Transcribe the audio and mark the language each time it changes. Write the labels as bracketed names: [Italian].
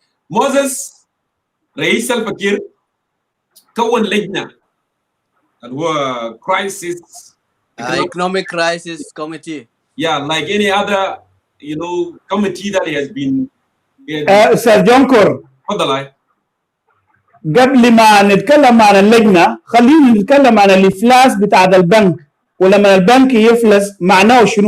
[Arabic] موزس رئيس الفكير كون لجنه اللي هو crisis [English] economic crisis committee. Yeah, like any other, committee that has been. [Arabic] استاذ جونكور، تفضل. قبل ما نتكلم عن اللجنه خلينا نتكلم عن الافلاس بتاع البنك، ولما البنك يفلس معناه شنو.